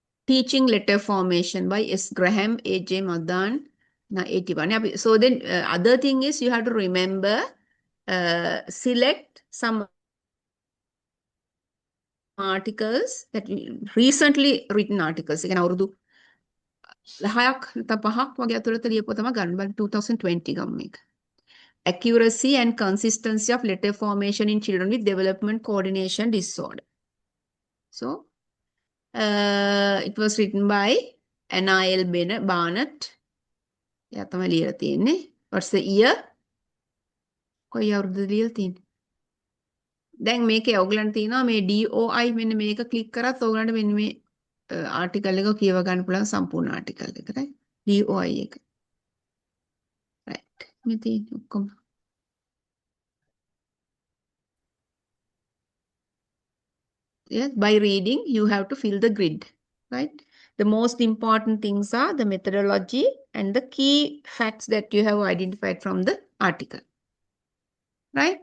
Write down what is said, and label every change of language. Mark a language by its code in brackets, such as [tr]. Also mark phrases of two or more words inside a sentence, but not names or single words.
[en] Teaching Letter Formation by S. Graham, A.J. Madan, 81. So then other thing is you have to remember, select some articles that recently written articles. Again, [si] අවුරුදු 10ක් නැත්නම් 5ක් වගේ අතුරත ලියපුවා තමයි ගන්න බල 2020 ගමු මේක. [en] Accuracy and consistency of letter formation in children with development coordination disorder. So, it was written by Anna L. Barnett. [si] එයා තමයි ලියලා තියෙන්නේ. [en] What's the year? [si] කොයි අවුරුද්දද ලියලා තියෙන්නේ? දැන් මේකේ ඔයගලන්ට තියෙනවා මේ DOI මෙන්න මේක ක්ලික් කරත් ඔයගලන්ට මෙන්න මේ ආටිකල් එක කියව ගන්න පුළුවන් සම්පූර්ණ ආටිකල් එක. right? DOI එක. right. මේ තියෙන්නේ ඔක්කොම. [en] Yes, by reading, you have to fill the grid, right? The most important things are the methodology and the key facts that you have identified from the article, right?